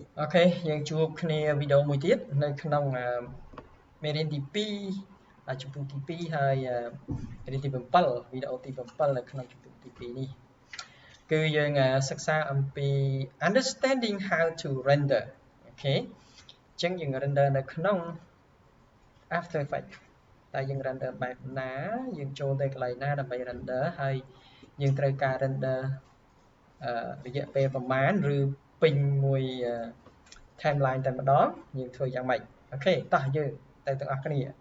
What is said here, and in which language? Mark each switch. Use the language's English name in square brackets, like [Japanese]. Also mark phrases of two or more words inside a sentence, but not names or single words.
[Khmer] Ok, យើងជួបគ្នាវីដេអូមួយទៀតនៅក្នុងមេរៀនទី2ជំពូកទី2ហើយមេរៀនទី7វី ដេអូទី7នៅក្នុងជំពូកទី2នេះគឺយើងសិក្សាអំពី [English] understanding how to render [Khmer] អូខេអញ្ចឹងយើង render នៅក្នុង After Effects តែយើង render បែបណាយើងចូលទៅកន្លែងណាដើម្បី render ហើយយើងត្រូវការ render រយៈពេលប្រមាណឬពេញមួយ timeline តែម្ដងយើងធ្វើយ៉ាងម៉េចអូខេតោះយើងទៅទាំងអស់គ្នា